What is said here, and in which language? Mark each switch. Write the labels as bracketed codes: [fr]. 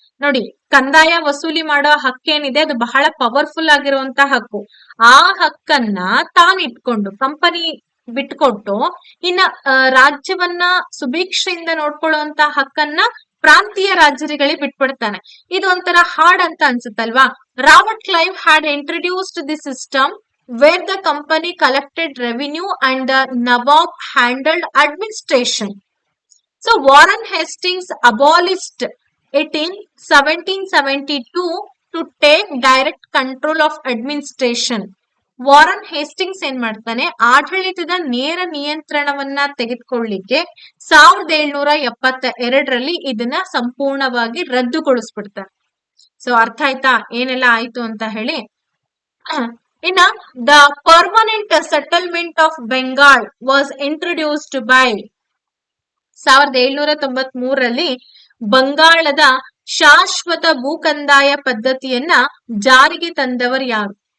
[kn] ನೋಡಿ, ಕಂದಾಯ ವಸೂಲಿ ಮಾಡೋ ಹಕ್ಕೇನಿದೆ ಅದು ಬಹಳ ಪವರ್ಫುಲ್ ಆಗಿರುವಂತಹ ಹಕ್ಕು. ಆ ಹಕ್ಕನ್ನ ತಾನಿಟ್ಕೊಂಡು ಕಂಪನಿ ಬಿಟ್ಕೊಟ್ಟು ಇನ್ನ ರಾಜ್ಯವನ್ನ ಸುಭಿಕ್ಷೆಯಿಂದ ನೋಡ್ಕೊಳ್ಳುವಂತ ಹಕ್ಕನ್ನ ಪ್ರಾಂತೀಯ ರಾಜ್ಯಗಳಿಗೆ ಬಿಟ್ಬಿಡ್ತಾನೆ. ಇದು ಒಂಥರ ಹಾರ್ಡ್ ಅಂತ ಅನ್ಸುತ್ತಲ್ವಾ? [en] Robert Clive had introduced the system where the company collected revenue and the Nawab handled administration. So Warren Hastings abolished it in 1772 to take direct control of administration. [kn] Warren Hastings ಏನ್ ಮಾಡ್ತಾನೆ, ಆಡಳಿತದ ನೇರ ನಿಯಂತ್ರಣವನ್ನ ತೆಗೆದುಕೊಳ್ಳಿಕ್ಕೆ 1772ರಲ್ಲಿ ಇದನ್ನ ಸಂಪೂರ್ಣವಾಗಿ ರದ್ದುಗೊಳಿಸ್ಬಿಡ್ತಾರೆ. So ಅರ್ಥ ಆಯ್ತಾ ಏನೆಲ್ಲ ಆಯ್ತು ಅಂತ ಹೇಳಿ. ಇನ್ನ [en] the permanent settlement of Bengal was introduced by [kn] 1793ರಲ್ಲಿ ಬಂಗಾಳದ ಶಾಶ್ವತ ಭೂಕಂದಾಯ ಪದ್ಧತಿಯನ್ನ ಜಾರಿಗೆ ತಂದವರು ಯಾರು?